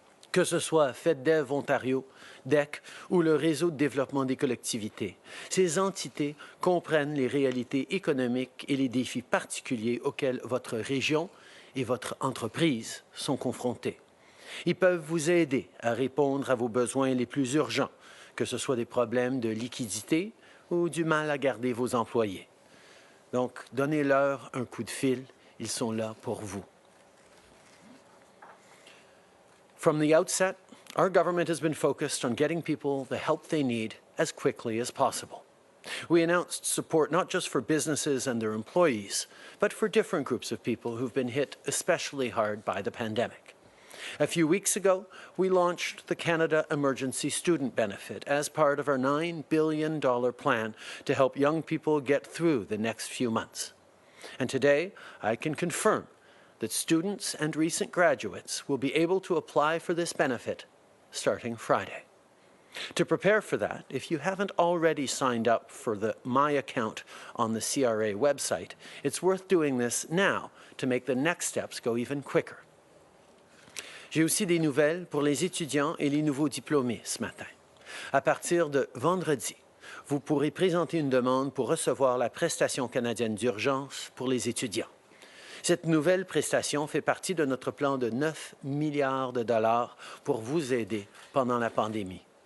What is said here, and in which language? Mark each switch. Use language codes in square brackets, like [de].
[fr] Que ce soit FedDev Ontario, DEC ou le réseau de développement des collectivités, ces entités comprennent les réalités économiques et les défis particuliers auxquels votre région et votre entreprise sont confrontées. Ils peuvent vous aider à répondre à vos besoins les plus urgents, que ce soit des problèmes de liquidité ou du mal à garder vos employés. Donc, donnez-leur un coup de fil, ils sont là pour vous. [en] From the outset, our government has been focused on getting people the help they need as quickly as possible. We announced support not just for businesses and their employees, but for different groups of people who've been hit especially hard by the pandemic. A few weeks ago, we launched the Canada Emergency Student Benefit as part of our $9 billion plan to help young people get through the next few months. And today, I can confirm that students and recent graduates will be able to apply for this benefit starting Friday. To prepare for that, if you haven't already signed up for the My Account on the CRA website, it's worth doing this now to make the next steps go even quicker. [fr] J'ai aussi des nouvelles pour les étudiants et les nouveaux diplômés ce matin. À partir de vendredi, vous pourrez présenter une demande pour recevoir la prestation canadienne d'urgence pour les étudiants. Cette nouvelle prestation fait partie de notre plan de 9 milliards de dollars pour vous aider pendant la pandémie.